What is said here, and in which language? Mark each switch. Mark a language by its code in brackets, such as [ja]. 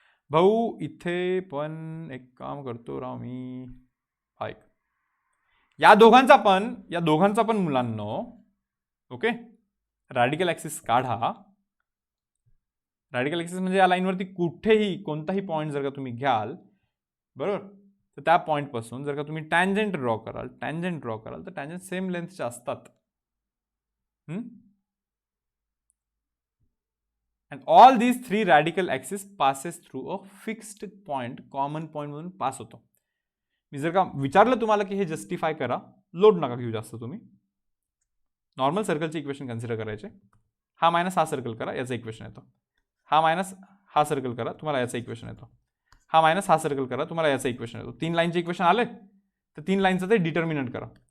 [mr] भाऊ इथे पण एक काम करतो राव मी, हाय या दोघांचा पण मुलांनो, ओके, रॅडिकल ऍक्सिस काढा. रॅडिकल ऍक्सिस म्हणजे या लाईनवरती कुठेही कोणताही पॉईंट जर का तुम्ही घ्याल, बरोबर, तर त्या पॉईंटपासून जर का तुम्ही टँजंट ड्रॉ कराल तर टँजंट सेम लेंथचे असतात. [en] And all these three radical axis passes through a fixed point, [mr] common point मधून पास होतो. मी जर का विचारलं तुम्हाला की हे जस्टिफाय करा, लोड नका घेऊ जास्त तुम्ही, नॉर्मल सर्कलचे इक्वेशन कन्सिडर करायचे. हा मायनस हा सर्कल करा, याचं इक्वेशन येतो. हा मायनस हा सर्कल करा, तुम्हाला याचं इक्वेशन येतो. हा मायनस हा सर्कल करा, तुम्हाला याचं इक्वेशन येतो. 3 लाईनचे इक्वेशन आले तर 3 लाईनचं ते डिटर्मिनंट करा.